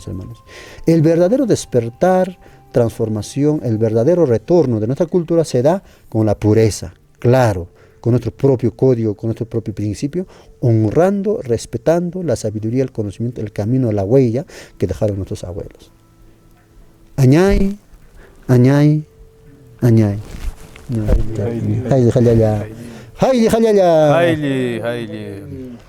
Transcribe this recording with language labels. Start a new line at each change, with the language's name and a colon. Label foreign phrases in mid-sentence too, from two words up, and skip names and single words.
Spanish: El verdadero despertar, transformación, el verdadero retorno de nuestra cultura se da con la pureza, claro, con nuestro propio código, con nuestro propio principio, honrando, respetando la sabiduría, el conocimiento, el camino, la huella que dejaron nuestros abuelos.
Quechua: Añay, añay, añay. Hayli, hayli, hayli. Haile, haile.